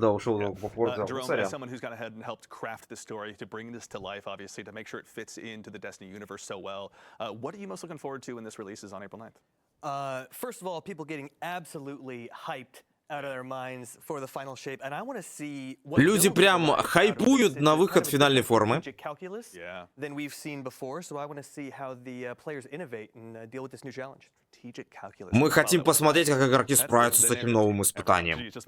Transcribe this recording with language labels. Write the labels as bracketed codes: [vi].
[ru] Да, ушел по форзу. [en] Jerome, as someone who's gone ahead and helped craft this story to bring this to life, obviously, to make sure it fits into the Destiny universe so well. What are you most looking forward to when this releases on April 9th? First of all, people getting absolutely hyped out of their minds for the final shape, and I want to see what [ru] Люди прям хайпуют на выход финальной формы. [en] calculus than we've seen before, so I want to see how the players innovate and deal with this new challenge. [ru] Мы хотим посмотреть, как игроки справятся с этим новым испытанием.